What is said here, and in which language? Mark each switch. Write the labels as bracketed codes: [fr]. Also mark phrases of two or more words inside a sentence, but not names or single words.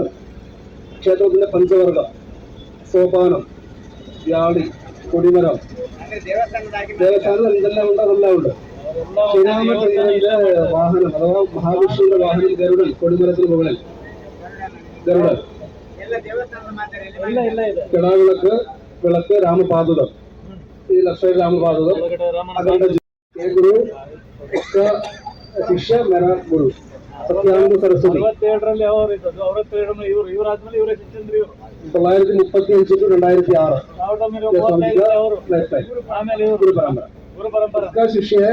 [ml] ക്ഷേത്രത്തിന്റെ പഞ്ചവർഗം, സോപാനം, വ്യാളി, കൊടിമരം, ദേവസ്ഥാനം എന്തെല്ലാം ഉണ്ട് അതെല്ലാം ഉണ്ട്. ശ്രീരാമചന്ദ്രന്റെ വാഹനം അഥവാ മഹാവിഷ്ണുവിന്റെ വാഹനം ഗരുഡൻ, കൊടിമരത്തിന് മുകളിൽ ഗരുഡൻ. കിടാവിളക്ക്, വിളക്ക്, രാമപാദുകം, ഈ ലക്ഷ്മി രാമപാദുകം, [hi] गुरु का शिष्य मेरा गुरु सत्यानंद सरस्वती 1935 to 2006 गुरु परंपरा का शिष्य है.